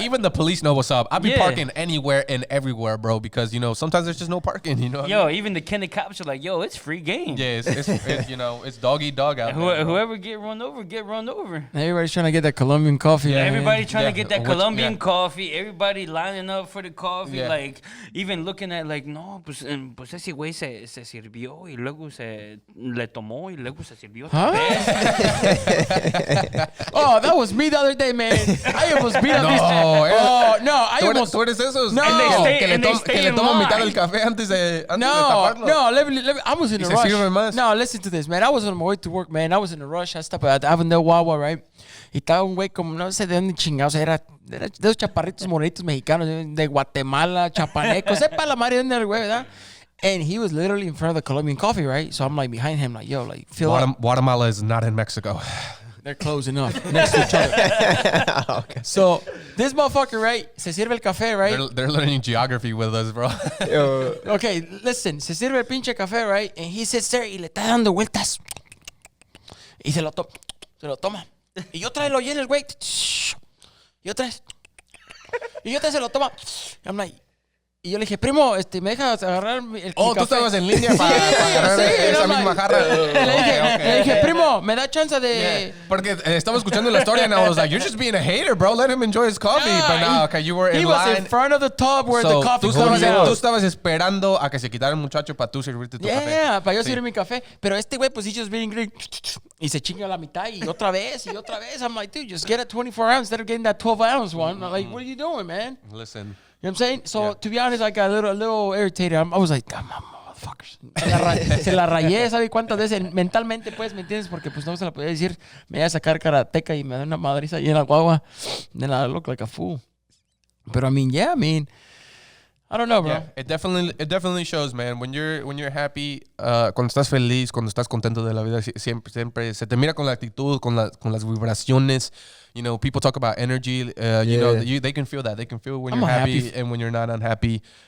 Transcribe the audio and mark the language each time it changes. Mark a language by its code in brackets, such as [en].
[en] even the police know what's up. I'll be parking anywhere and everywhere, bro, because sometimes there's just no parking. Even the Kenny cops are like, yo, it's free game. Yeah, it's dog eat dog out there. Whoever get run over. Everybody's trying to get that Colombian coffee. Yeah, man. everybody trying to get that Colombian coffee. Everybody lining up for the coffee. Yeah. Like, even looking at like, [es] no, pues ese güey se sirvió y luego se le tomó y luego se sirvió otra vez. [en] Oh, that was me the other day, man. I almost beat up No, this. Oh, no, I almost. [es] ¿Tú eres esos? No. Que le toman mitad del café antes de taparlo. [en] No, let me, I was in a [es] se [en] rush. [es] sirve más. [en] No, listen to this, man. I was on my way to work, man. I was in a rush. I stopped at Avondale Wawa, right? [es] Y estaba un güey como, no sé de dónde chingados, era de esos chaparritos morenitos mexicanos, de Guatemala, chapaneco, sepa la madre de dónde era el güey, ¿verdad? [en] And he was literally in front of the Colombian coffee, right? So I'm like behind him, like, yo, like, fill up. Guatemala is not in Mexico. They're close enough next to each other. Okay. So this motherfucker, right? [es] Se sirve el café, right? [en] They're learning geography with us, bro. Okay, listen. [es] Se sirve el pinche café, right? [en] And he sits there [es] y le está dando vueltas. Y se lo toma. Y otra vez lo llena el güey. Y otra vez. Y otra vez se lo toma. [en] I'm like... [es] Y yo le dije, primo, ¿me dejas agarrar el Oh, tú café? estabas en línea para agarrar esa misma jarra. Le dije, primo, ¿me da chance de...? [en] Yeah. [es] Porque estaba escuchando la historia [en] and I was like, you're just being a hater, bro. Let him enjoy his coffee. But no, okay, you were in line. He was in front of the tub where the coffee comes out. [es] Tú estabas esperando a que se quitara el muchacho para tú servirte tu café. Yeah, para yo servir mi café. Pero este güey, pues, [en] he just being green. [es] Y se chinga la mitad y otra vez. [en] I'm like, dude, just get a 24 ounce instead of getting that 12 ounce one. I'm like, what are you doing, man? Listen. You know what I'm saying? So, to be honest, I got a little irritated. I was like, come on, motherfuckers. [es] Se la rayé, ¿sabes cuántas veces? Mentalmente, pues, ¿me entiendes? Porque, pues, no se la podía decir. Me iba a sacar karateca y me da una madriza ahí en la guagua. [en] Then I look like a fool. But, I mean, I don't know, bro. Yeah, it definitely shows, man. When you're happy, [es] cuando estás feliz, cuando estás contento de la vida, siempre se te mira con la actitud, con las vibraciones. [en] People talk about energy. They can feel that. They can feel when you're happy and when you're not unhappy.